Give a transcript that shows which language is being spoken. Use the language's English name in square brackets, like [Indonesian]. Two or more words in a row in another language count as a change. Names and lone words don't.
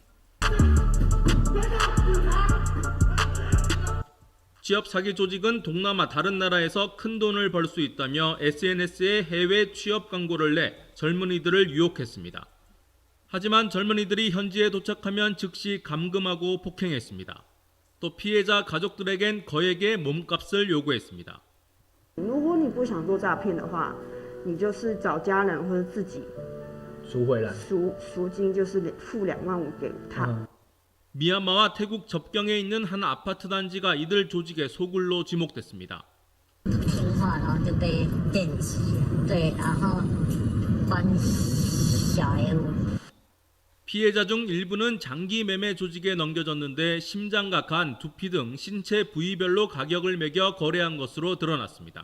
[Korean] 취업 사기 조직은 동남아 다른 나라에서 큰 돈을 벌 수 있다며 SNS에 해외 취업 광고를 내 젊은이들을 유혹했습니다. 하지만 젊은이들이 현지에 도착하면 즉시 감금하고 폭행했습니다. 또 피해자 가족들에겐 거액의 몸값을 요구했습니다. [Chinese] 如果你不想做诈骗的话，你就是找家人或者自己赎回来，赎金就是付25000给他。 [Korean] 미얀마와 태국 접경에 있는 한 아파트 단지가 이들 조직의 소굴로 지목됐습니다. 피해자 중 일부는 장기 매매 조직에 넘겨졌는데 심장과 간, 두피 등 신체 부위별로 가격을 매겨 거래한 것으로 드러났습니다.